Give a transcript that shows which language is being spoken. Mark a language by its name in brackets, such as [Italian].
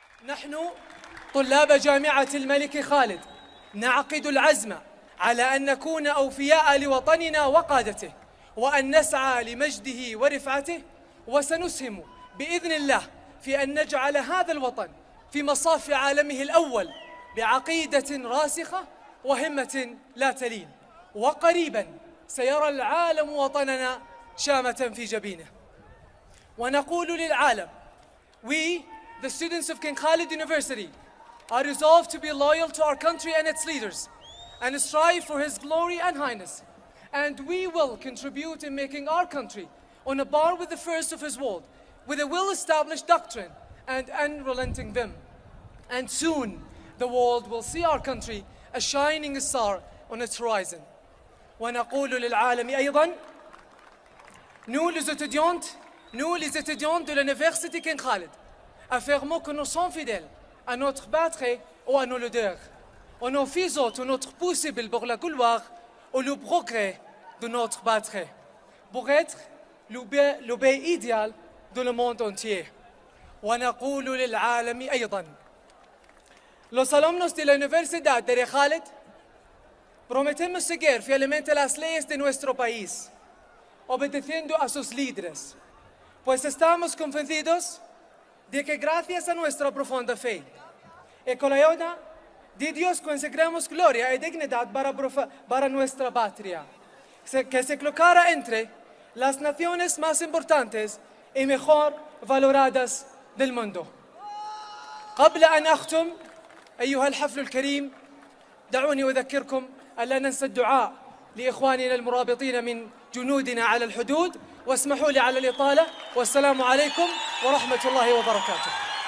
[Arabic] نحن طلاب جامعة الملك خالد نعقد العزم على أن نكون أوفياء لوطننا وقادته، وأن نسعى لمجده ورفعته، وسنسهم بإذن الله في أن نجعل هذا الوطن في مصاف عالمه الأول بعقيدة راسخة وهمة لا تلين. وقريبا سيرى العالم وطننا شامة في جبينه. ونقول للعالم: [English] We, the students of King Khalid University, are resolved to be loyal to our country and its leaders and strive for his glory and highness. And we will contribute in making our country on a par with the first of his world, with a well-established doctrine and unrelenting vim. And soon the world will see our country a shining star on its horizon. [Arabic] ونقول للعالم أيضاً: [French] Nous, les étudiants de l'Université King Khalid, affirmons que nous sommes fidèles à notre patrie ou à nos leaders. On nous faisons tout notre possible pour la gloire ou le progrès de notre patrie, pour être le pays idéal de le monde entier. [Arabic] ونقول للعالم أيضاً: [Spanish] Los alumnos de la Universidad de Khalid prometemos seguir fielmente las leyes de nuestro país, obedeciendo a sus líderes, pues estamos convencidos de que gracias a nuestra profunda fe y con la ayuda de Dios conseguiremos gloria y dignidad para nuestra patria, que se colocará entre las naciones más importantes y mejor valoradas del mundo. [Arabic] قبل أن أختم أيها الحفل الكريم، دعوني أذكركم ألا ننسى الدعاء لإخواننا المرابطين من جنودنا على الحدود، واسمحوا لي على الإطالة، والسلام عليكم ورحمة الله وبركاته.